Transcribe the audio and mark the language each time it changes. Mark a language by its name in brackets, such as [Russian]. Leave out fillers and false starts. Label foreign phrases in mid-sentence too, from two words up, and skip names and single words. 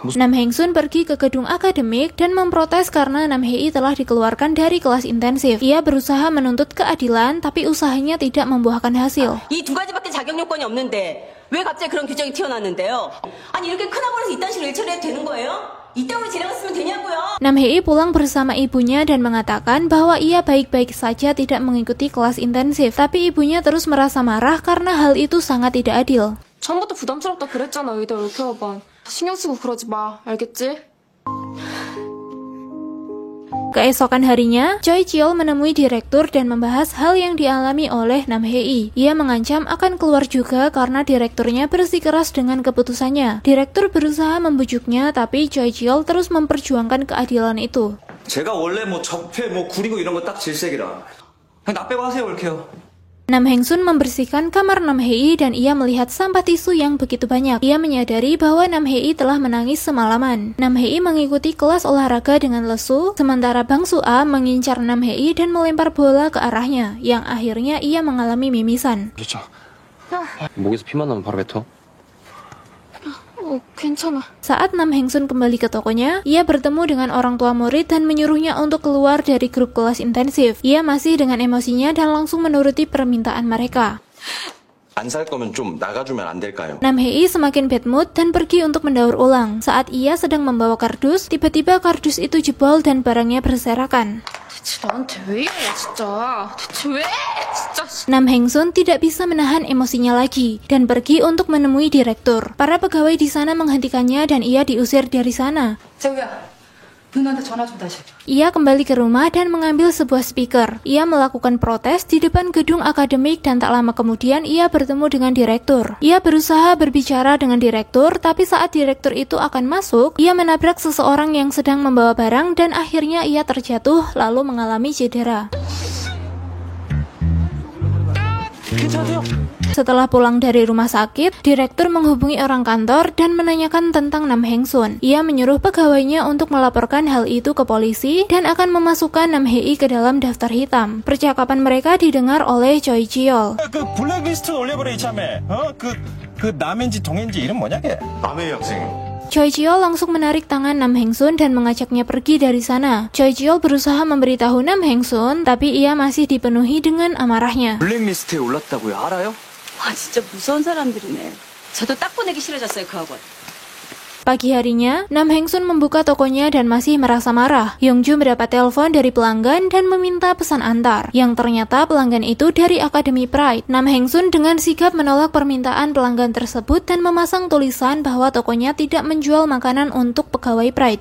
[Indonesian] Nam Heng Sun pergi ke gedung akademik dan memprotes karena Nam Hei telah dikeluarkan dari kelas intensif. Ia berusaha menuntut keadilan, tapi usahanya tidak membuahkan hasil. [Korean] 이 두 가지밖에 자격 요건이 없는데 왜 갑자기 그런 규정이 튀어나왔는데요? 아니 이렇게 큰 학원에서 이딴 식으로 일 처리해도 되는 거예요? 이따위로 지나갔으면 되냐고요? [Indonesian] Nam Hei pulang bersama ibunya dan mengatakan bahwa ia baik-baik saja tidak mengikuti kelas intensif, tapi ibunya terus merasa marah karena hal itu sangat tidak adil. [Korean] 처음부터 부담스럽다 그랬잖아 의대 올케어반. 신경 쓰고 그러지 마. 알겠지? [Indonesian] Keesokan harinya, Choi Ji-yeol menemui direktur dan membahas hal yang dialami oleh Nam Hee. Ia mengancam akan keluar juga karena direkturnya bersikeras dengan keputusannya. Direktur berusaha membujuknya, tapi Choi Ji-yeol terus memperjuangkan keadilan itu. [Korean] 제가 원래 뭐 적폐 뭐 구리고 이런 거 딱 질색이라. 그냥 나 빼고 하세요, 올케요. [Indonesian] Nam Heng-sun membersihkan kamar Nam Hee dan ia melihat sampah tisu yang begitu banyak. Ia menyadari bahwa Nam Hee telah menangis semalaman. Nam Hee mengikuti kelas olahraga dengan lesu, sementara Bang Soo-a mengincar Nam Hee dan melempar bola ke arahnya, yang akhirnya ia mengalami mimisan. [Korean] 목에서 피만 나면 바로 뱉어. 괜찮아. [Indonesian] Saat Nam Heng-sun kembali ke tokonya, ia bertemu dengan orang tua murid dan menyuruhnya untuk keluar dari grup kelas intensif. Ia masih dengan emosinya dan langsung menuruti permintaan mereka. [Korean] 안 살 거면 좀 나가주면 안 될까요? [Indonesian] Nam Hee semakin [English] bad mood [Indonesian] dan pergi untuk mendaur ulang. Saat ia sedang membawa kardus, tiba-tiba kardus itu jebol dan barangnya berserakan. [Korean] 대체 나한테 왜 이래 진짜. 대체 왜 진짜. [Indonesian] Nam Heng-sun tidak bisa menahan emosinya lagi dan pergi untuk menemui direktur. Para pegawai di sana menghentikannya dan ia diusir dari sana. [Korean] 재우야, 누나한테 전화 좀 다시. [Indonesian] Ia kembali ke rumah dan mengambil sebuah speaker. Ia melakukan protes di depan gedung akademik dan tak lama kemudian ia bertemu dengan direktur. Ia berusaha berbicara dengan direktur, tapi saat direktur itu akan masuk, ia menabrak seseorang yang sedang membawa barang dan akhirnya ia terjatuh lalu mengalami cedera. Setelah pulang dari rumah sakit, direktur menghubungi orang kantor dan menanyakan tentang Nam Heng-sun. Ia menyuruh pegawainya untuk melaporkan hal itu ke polisi dan akan memasukkan Nam Hee ke dalam daftar hitam. Percakapan mereka didengar oleh Choi Ji-yeol. [Korean] 그 블랙리스트 올려버려 이참에 그 남인지 동인지 이름 뭐냐 걔? 남의 학생. [Indonesian] Choi Ji-yeol langsung menarik tangan Nam Heng-sun dan mengajaknya pergi dari sana. Choi Ji-yeol berusaha memberitahu Nam Heng-sun, tapi ia masih dipenuhi dengan amarahnya. [Korean] 블랙리스트에 올랐다고요? 알아요? 와, 진짜 무서운 사람들이네. 저도 딱 보내기 싫어졌어요, 그 학원. [Indonesian] Pagi harinya, Nam Heng-sun membuka tokonya dan masih merasa marah. Yong-ju mendapat telepon dari pelanggan dan meminta pesan antar, yang ternyata pelanggan itu dari Akademi Pride. Nam Heng-sun dengan sigap menolak permintaan pelanggan tersebut dan memasang tulisan bahwa tokonya tidak menjual makanan untuk pegawai Pride.